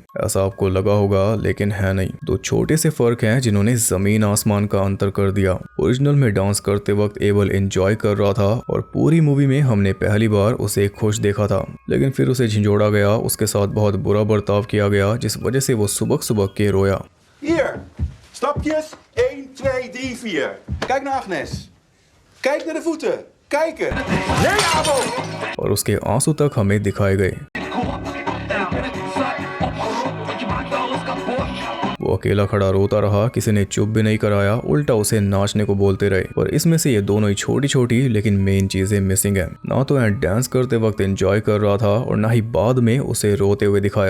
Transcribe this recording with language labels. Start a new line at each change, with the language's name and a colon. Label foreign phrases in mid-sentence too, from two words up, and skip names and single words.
Hindi: ऐसा आपको लगा होगा, लेकिन है नहीं। दो छोटे से फर्क हैं जिन्होंने जमीन आसमान का अंतर कर दिया। ओरिजिनल में डांस करते वक्त एबल एंजॉय कर रहा था, और पूरी मूवी में हमने पहली बार उसे खुश देखा था, लेकिन फिर उसे झिंझोड़ा गया, उसके साथ बहुत बुरा बर्ताव किया गया, जिस वजह से वो सुबह सुबह के रोया।
Dutch: Hier, stapjes. 1, 2, 3, 4. Kijk naar Agnes. Kijk naar de voeten. Kijken. Nee, Abel!
Hindi: और उसके आंसू तक हमें दिखाए गए। वो अकेला खड़ा रोता रहा, किसी ने चुप भी नहीं कराया, उल्टा उसे नाचने को बोलते रहे। पर इसमें से ये दोनों ही छोटी छोटी लेकिन मेन चीजें मिसिंग है। ना तो एंड डांस करते वक्त एंजॉय कर रहा था, और ना ही बाद में उसे रोते हुए दिखाया।